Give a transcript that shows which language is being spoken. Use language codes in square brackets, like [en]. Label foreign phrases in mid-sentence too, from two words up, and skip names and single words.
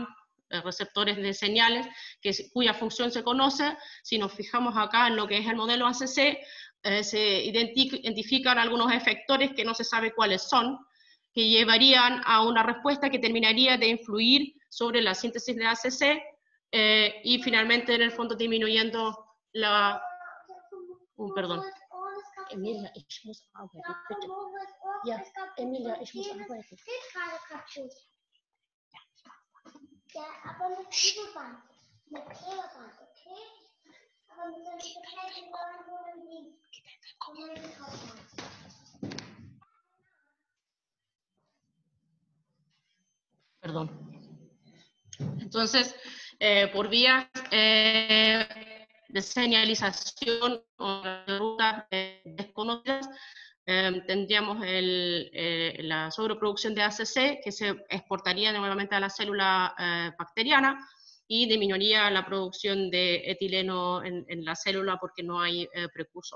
[es] receptores de señales, cuya función se conoce, si nos fijamos acá en lo que es el modelo ACC, se identifican algunos efectores que no se sabe cuáles son, que llevarían a una respuesta que terminaría de influir sobre la síntesis de ACC, y finalmente en el fondo disminuyendo la... perdón. [de] Emilia, ich muss arbeiten, bitte. Ja, Emilia, ich muss arbeiten. Ja, aber mit Klebeband. Mit Klebeband, okay? Aber mit solchen kleinen Leuten, die... [es] Perdón. Entonces, por vías de señalización o de rutas desconocidas, tendríamos la sobreproducción de ACC, que se exportaría nuevamente a la célula bacteriana y disminuiría la producción de etileno en la célula porque no hay precursor.